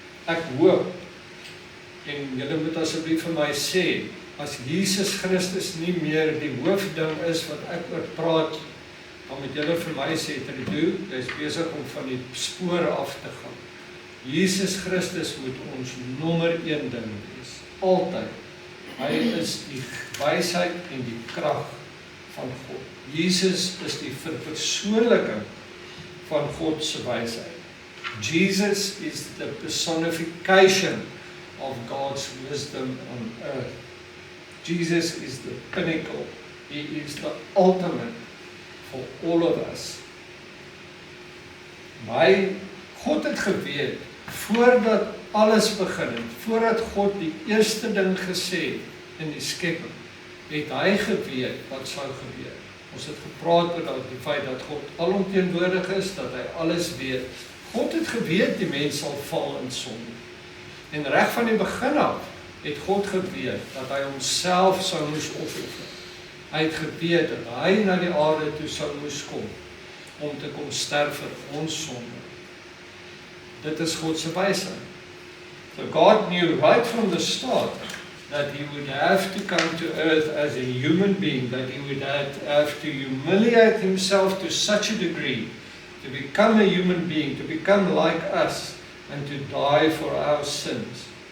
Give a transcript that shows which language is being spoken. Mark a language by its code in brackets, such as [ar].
[af] Ek hoop, en julle moet asseblief vir my sê, as Jesus Christus nie meer die hoofding is wat ek oor praat, dan moet julle vir my sê, Trudeau, jy is besig om van die spore af te gaan. Jesus Christus moet ons nommer 1 ding wees, altyd. Hy is die wysheid en die krag van God. Jesus is die verpersoonliking van God se wysheid. [en] Jesus is the personification of God's wisdom on earth. Jesus is the pinnacle. He is the ultimate for all of us. [af] Maar God het geweet, voordat alles begin het, voordat God die eerste ding gesê in die skepping, het hy geweet wat sou gebeur. Ons het gepraat oor die feit dat God alomteenwoordig is, dat hy alles weet. God het geweet die mens sal val in sonde. En reg van die begin af het God geweet dat hy homself sou moes opoffer. Hy het geweet dat hy na die aarde toe sou moes kom om te kom sterf vir ons sonde. Dit is God se wysheid. [en] So God knew right from the start that he would have to come to earth as a human being, that he would have to humiliate himself to such a degree, to become a human being, to become like us, and to die for our sins.